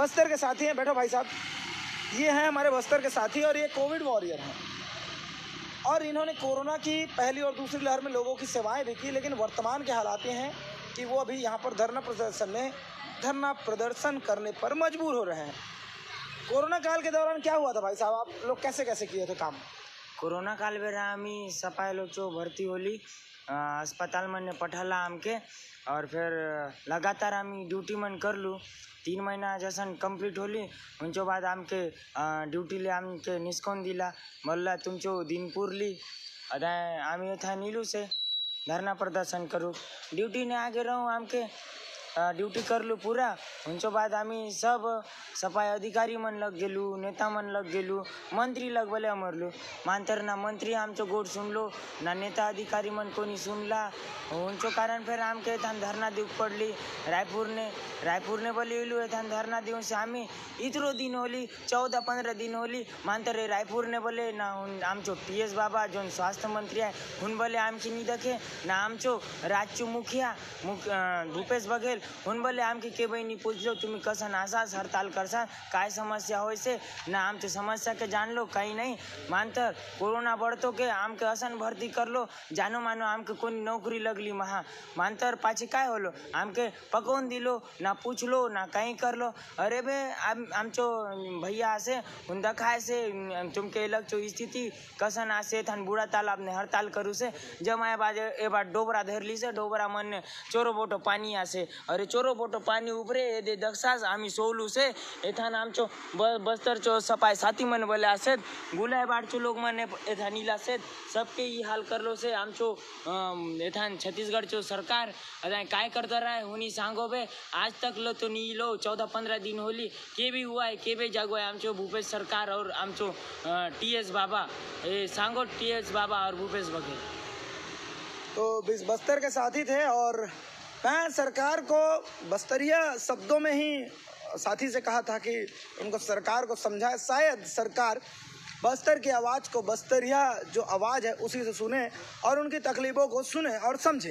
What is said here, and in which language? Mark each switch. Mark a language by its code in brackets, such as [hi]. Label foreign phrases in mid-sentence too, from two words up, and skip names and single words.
[hi] बस्तर के साथी हैं, बैठो भाई साहब, ये हैं हमारे बस्तर के साथी और ये कोविड वॉरियर हैं और इन्होंने कोरोना की पहली और दूसरी लहर में लोगों की सेवाएं भी की। लेकिन वर्तमान के हालात ये हैं कि वो अभी यहाँ पर धरना प्रदर्शन करने पर मजबूर हो रहे हैं। कोरोना काल के दौरान क्या हुआ था भाई साहब, आप लोग कैसे कैसे किए थे काम? [hlb] कोरोना काल बेरा आम्ही सफाई लोचो भरती होली अस्पताल में पठाला आमके और फिर लगातार आम्ही ड्यूटी मन करलू। 3 महीना जसन कंप्लीट होली उनचो बाद आमके ड्यूटीले आमके निस्कोन दिला मल्ला तुमचो दिन पुरली आम्ही था नीलू से धरना प्रदर्शन करूँ। ड्यूटी ने आगे रहूँ आमके ड्यूटी करलू पूरा। उनच्या बाद आम्ही सब सफाई अधिकारी मन लग गेलू, नेता मन लग गेलू, मंत्री लग भले अमरलू। मांतर ना मंत्री आमचं गोड सुनलो ना नेता अधिकारी मन कोणी सुनला। उनचो कारण फिर आमके एथान धरना देऊ पडली। रायपुर ने बोली इलू एथान धरना देऊ से आम्ही इतरो दिन होली 14-15 दिन होली। मांतर रायपुर ने बोले ना आमचो TS बाबा जो स्वास्थ्य मंत्री आहे हुन बोले आमची नहीं देखे ना आमचो राज्य मुखिया भूपेश बघेल हुन बोले आमकी के बहिणी पूछलो तुम्ही कसन आसास हड़ताल करसा काय समस्या होय से ना आमची समस्या के जान लो काही नाही। मांतर कोरोना बढ़तो के आमके असन भरती करलो जानो मानो आमके कोणी नौकरी लगली महा। मांतर पाछे काय होलो आमके पकवून दिलो ना पूछलो ना काही करलो। अरे बे आमचो भैया आसे हुन दखाय से तुमके लगचो स्थिति कसन आसे थान बुढ़ा तालाब ने हड़ताल करू से जब आए बाजे ए बार डोबरा धरली से डोबरा मन ने चोरो बोटो पानी आसे। अरे चोरो बोटो पानी उभरे ए दे दक्षास आम्ही सोलू से एथान आमचो बस्तर चो सफाई साथी मन बोले आसे गुलाय बाड़चो लोग मन एथान इला से सबके ये हाल करलो से आमचो एथान छत्तीसगढ़ चो सरकार अदा काय करता रहा है हुनी सांगो बे आज तक लो तो नहीं लो 14-15 दिन होली के भी हुआ है के भी जागो है आमचो भूपेश सरकार और आमचो TS बाबा सांगो TS बाबा और भूपेश बघेल। [hi] तो बस्तर के साथी थे और मैं सरकार को बस्तरिया शब्दों में ही साथी से कहा था कि उनको सरकार को समझाए शायद सरकार बस्तर की आवाज़ को बस्तरिया जो आवाज़ है उसी से सुने और उनकी तकलीफ़ों को सुने और समझे।